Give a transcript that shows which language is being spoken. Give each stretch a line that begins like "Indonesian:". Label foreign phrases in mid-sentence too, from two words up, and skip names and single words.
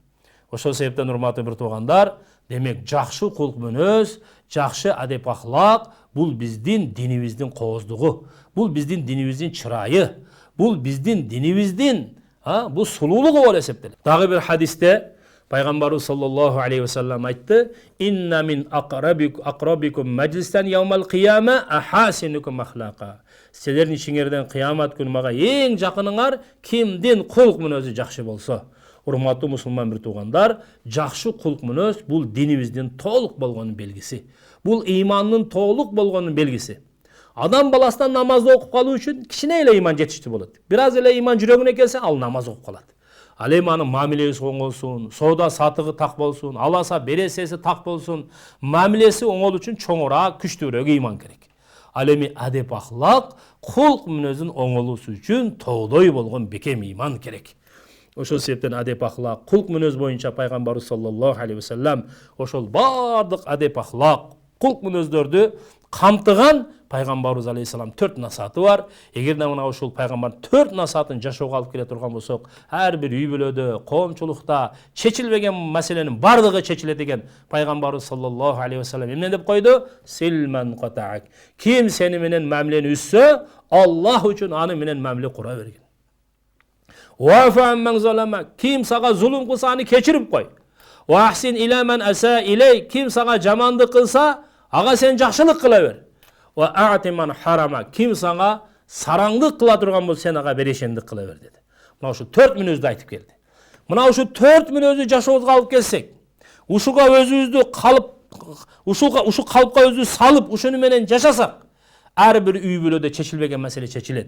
Kyrgyz: Ошол себептен урматтуу бир туугандар, демек жакшы кулк мүнөз, жакшы адеп ахлак бул биздин динибиздин кооздугу, бул биздин динибиздин чырайы, бул биздин динибиздин бул сулуулугу болуп эсептелет. Дагы бир хадисте пайгамбарыбыз
Arabic: صلى الله عليه وسلم
Kyrgyz: айтты:
Arabic: "إن من أقربكم مجلسا يوم القيامة أحاسنكم أخلاقا."
Kyrgyz: Силердин ичиңерден кыямат күнү мага эң жакыныңар кимдин кулк мүнөзү жакшы болсо. Урматтуу мусулман бир туугандар, жакшы кулк мүнөз бул динибиздин толук болгонун белгиси. Бул ыймандын толук болгонун белгиси. Адам баласынан намазды окуп калуу үчүн кичине эле ыйман жетиштүү болот. Бир аз эле ыйман жүрөгүнө келсе, ал намаз окуп калат. Ал эми анын мамилеси оң болсун, соода сатыгы так болсун, аласа бересеси так болсун, мамилеси оңол үчүн чоңураак, күчтүүрөөк ыйман керек. Ал эми адеп ахлак, кулк мүнөзүн оңолуусу үчүн тоодой болгон бекем ыйман керек. Ошол себептен адеп ахлак, кулк мүнөз боюнча пайгамбарыбыз
Arabic: صلى الله عليه وسلم
Kyrgyz: ошол бардык адеп ахлак, кулк мүнөздөрдү камтыган пайгамбарыбыз алейхисалам 4 насаты бар. Эгерде мына ушул пайгамбардын 4 насатын жашоого алып келе турган болсок, ар бир үй бүлөдө, коомчулукта чечилбеген маселенин бардыгы чечилет экен. Пайгамбарыбыз
Arabic: صلى الله عليه وسلم
Kyrgyz: эмне деп койду?
Arabic: صل من قطعك.
Kyrgyz: Ким сени менен мамилени үзсө, Аллах үчүн аны менен мамиле кура бергин.
Arabic: واعف عمن ظلم.
Kyrgyz: Ким сага зулум кылса, аны кечирип кой.
Arabic: وأحسن إلى من أساء إليك.
Kyrgyz: Ким сага жамандык кылса, ага сен жакшылык кыла бер.
Arabic: وأعط من حرمك.
Kyrgyz: Ким сага сараңдык кыла турган болсо, сен ага берешендик кыла бер деди. Мына ушу 4 мүнөздү айтып келди. Мына ушу 4 мүнөздү жашообузга алып келсек, ушуга өзүбүздү калып, ушу калыпка өзүбүздү салып, ушуну менен жашасак, ар бир үй бүлөдө чечилбеген маселе чечилет.